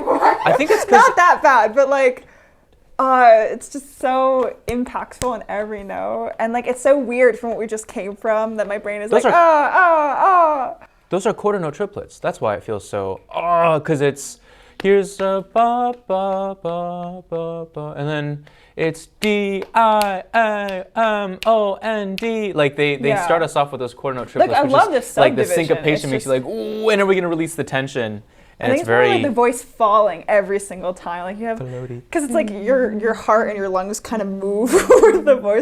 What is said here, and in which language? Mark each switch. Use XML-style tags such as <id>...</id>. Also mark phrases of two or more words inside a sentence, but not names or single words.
<en>I think it's 'cause not that bad, but like, it's just so impactful in every note. And like, it's so weird from what we just came from that my brain is Those like, Those are quarter note triplets. That's why it feels so, because it's, here's a ba, ba, ba, ba, ba, and then it's D-I-A-M-O-N-D. Like they start us off with those quarter note triplets. Like, I which love is, this like the subdivision. syncopation makes you like, ooh, when are we gonna release the tension? And I think it's it's more very, like the voice falling every single time. Like you have, because it's like your heart and your lungs kind of move with the voice.</en>